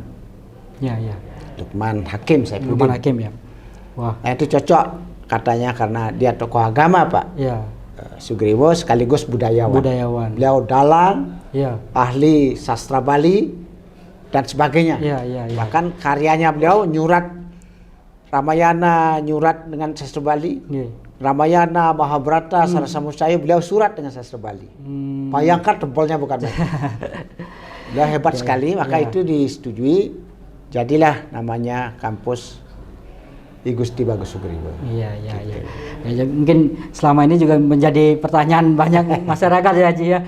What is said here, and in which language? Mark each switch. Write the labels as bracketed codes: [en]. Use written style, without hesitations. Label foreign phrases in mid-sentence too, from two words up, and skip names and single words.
[id] Lukman Hakim, saya pikir. Lukman Hakim ya. Wah. Nah, itu cocok katanya karena dia tokoh agama Pak. Sugriwo sekaligus budayawan. Beliau dalang, ahli sastra Bali dan sebagainya. Bahkan karyanya beliau nyurat Ramayana, nyurat dengan sastra Bali. Ramayana, Mahabharata, Sarasa Musaya, beliau surat dengan sastra Bali. Bayangkan tempelnya bukan main. Beliau hebat sekali, maka itu disetujui. Jadilah namanya kampus I Gusti Bagus Sugriwo. Ya, mungkin selama ini juga menjadi pertanyaan banyak masyarakat ya Haji ya.